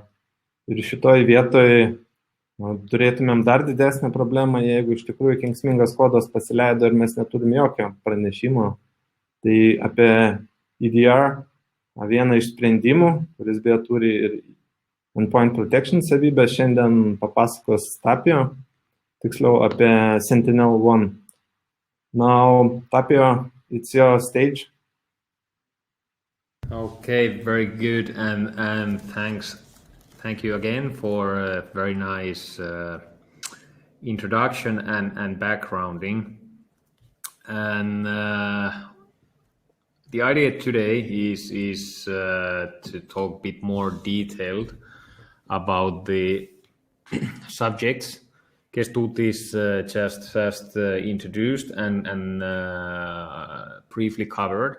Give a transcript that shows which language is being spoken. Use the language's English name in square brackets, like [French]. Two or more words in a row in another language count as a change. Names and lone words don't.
[Lithuanian] Ir šitoj vietoj turėtumėm dar didesnę problemą, jeigu iš tikrųjų kenksmingas kodas pasileido ir mes neturime jokio pranešimo. Tai apie EDR vieną iš sprendimų, kuris beje turi ir [English] Endpoint Protection [Lithuanian] savybę, šiandien papasakos Tapio, tiksliau apie SentinelOne. [English] Now, Tapio, it's your stage. Okay, very good, and Thank you again for a very nice introduction and backgrounding. And the idea today is to talk a bit more detailed about the subjects Kestutis just introduced and briefly covered.